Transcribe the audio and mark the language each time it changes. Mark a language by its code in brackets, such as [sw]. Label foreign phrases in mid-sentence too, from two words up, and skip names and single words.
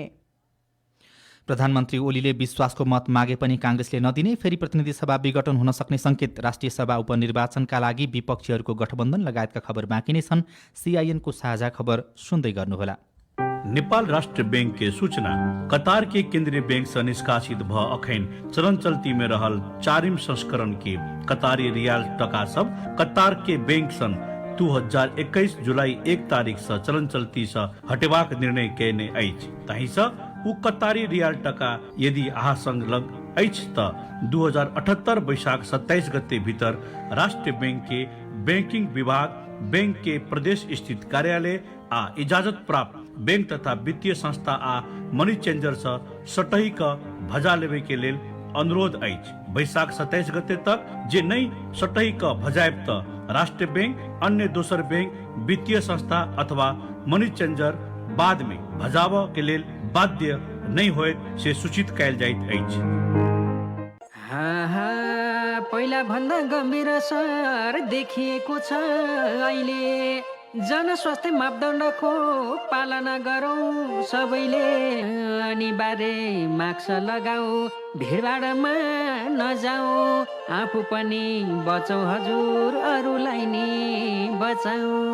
[ne] प्रधानमन्त्री ओलीले विश्वासको मत मागे पनि काङ्ग्रेसले नदिने, फेरि प्रतिनिधि सभा विघटन हुन सक्ने संकेत, राष्ट्रिय सभा उपनिर्वाचनका लागि विपक्षीहरूको गठबन्धन लगायतका खबर बाँकी नै छन्। सीआईएनको साझा खबर सुन्दै गर्नुहोला। [mai] नेपाल राष्ट्र बैंक के सूचना कतार के केंद्रीय बैंक से निष्कासित भ अखैन चलन चल्ती में रहल 4वीं संस्करण के कतारी रियाल टका सब कतार के बैंक सन 2021 जुलाई 1 तारीख से चलन चल्ती से हटेबाक निर्णय केने अछि। तहि से उ कतारी रियाल टका यदि अहाँ संग लग अछि त 2078 वैशाख 27 गते भीतर राष्ट्र बैंक के बैंकिंग विभाग, बैंक के प्रदेश स्थित कार्यालय आ इजाजत प्राप्त बैंक तथा वित्तीय संस्था आ मनी चेंजर से सटही का भजा लेवे के लेल अनुरोध अछि। वैशाख 27 गते तक जे नहीं सटही का भजायब त राष्ट्र बैंक, अन्य दोसर बैंक, वित्तीय संस्था अथवा मनी चेंजर बाद में भजाव के लेल बाध्य नहीं होए से सूचित कैल जाइत अछि। [ne] पहिला भन्दा गम्भीर असर देखिएको छ। अहिले जनस्वास्थ्य मापदण्डको पालना गरौँ सबैले, अनिवार्य मास्क लगाऊ, भिडभाडमा नजाऊ, आफू पनि बचाऊ हजुर, अरूलाई नि बचाऊ।